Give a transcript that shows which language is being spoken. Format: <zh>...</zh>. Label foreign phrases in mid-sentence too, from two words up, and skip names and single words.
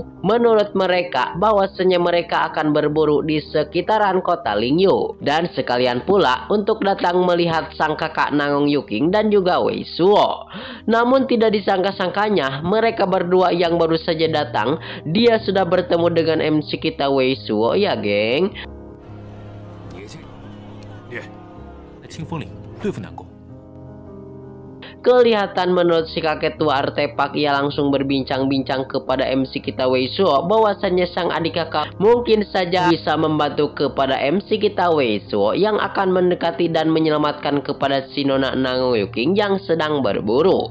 <id>Menurut mereka, bahwasanya mereka akan berburu di sekitaran kota Lingyu. Dan sekalian pula untuk datang melihat sang kakak Nangung Yuking dan juga Wei Suo. Namun tidak disangka-sangkanya, mereka berdua yang baru saja datang, dia sudah bertemu dengan MC kita Wei Suo ya geng.</id> <zh>在清风岭对付南宫。</zh> <id>Kelihatan menurut si kakek tua artefak, ia langsung berbincang-bincang kepada MC kita Wei Suo bahwasannya sang adik kakak mungkin saja bisa membantu kepada MC kita Wei Suo yang akan mendekati dan menyelamatkan kepada si Nona Nangung Yuking yang sedang berburu.</id>